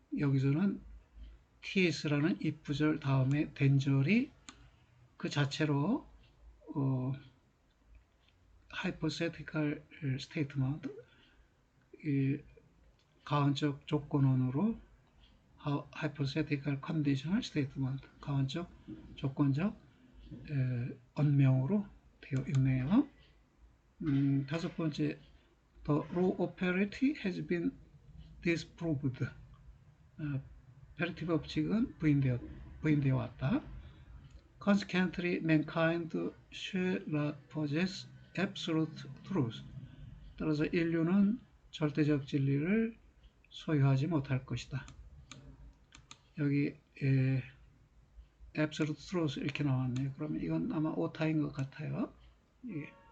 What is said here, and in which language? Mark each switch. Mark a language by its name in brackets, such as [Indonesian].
[Korean] 여기서는 ts라는 if절 다음에 된절이 그 자체로 hypothetical statement 가언적 조건원으로 [English] hypothetical conditional statement [Korean] 가언적 조건적 언명으로 되어 있네요. 다섯 번째, [English] the law of parity has been disproved. [Korean] 페리티 법칙은 부인되어 왔다. [English] Consequently, mankind shall not possess absolute truth. [Korean] 따라서 인류는 절대적 진리를 소유하지 못할 것이다. 여기 absolute truth 이렇게 나왔네요. 그러면 이건 아마 오타인 것 같아요. 예.